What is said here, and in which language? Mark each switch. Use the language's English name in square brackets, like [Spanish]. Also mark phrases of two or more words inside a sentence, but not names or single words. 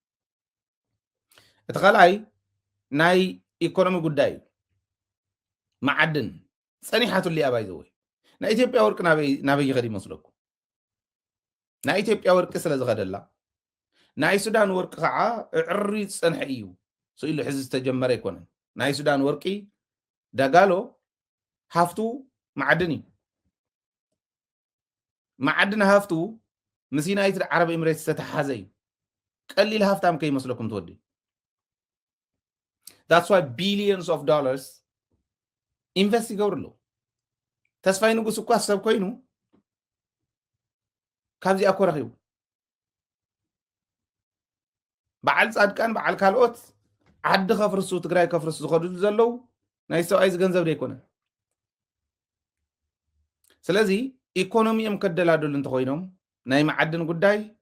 [Tigrinya] እቲ ካልኣይ ናይ ኢኮኖሚ ጉዳይ ማዓድን ፀኒሓቱሉ እያ ባይ ዘወይ ናይ ኢትዮጵያ ወርቂ ናበይ ይኸድ ይመስለኩም ናይ ኢትዮጵያ ወርቂ ስለ ዝኸደላ ናይ ሱዳን ወርቂ ከዓ ዕሪ ዝፀንሐ እዩ ስኢሉ ሕዚ ዝተጀመረ ኣይኮነን ናይ ሱዳን ወርቂ ዳጋሎ ሃፍቱ ማዓድን እዩ ማዓድን ሃፍቱ ምስ ዩናይትድ ዓረብ ኤሚሬትስ ዝተተሓዘ እዩ ቀሊል ሃፍታም ከይመስለኩም ትወዲ [English] that's why billions of dollars [Tigrinya] ኢንቨስት ይገብሩ ኣለዉ ተስፋይ ንጉስ እኳ ሰብ ኮይኑ ካብዚኣ ኮ ረኺቡ በዓል ጻድቃን በዓል ካልኦት ዓዲ ከፍርሱ ትግራይ ከፍርሱ ዝኸድሉ ዘለው ናይ ሰብኣይ ዝገንዘብ ደይኮነ ስለዚ ኢኮኖሚኦም ከደላደሉ እንተኮይኖም ናይ ማዓድን ጉዳይ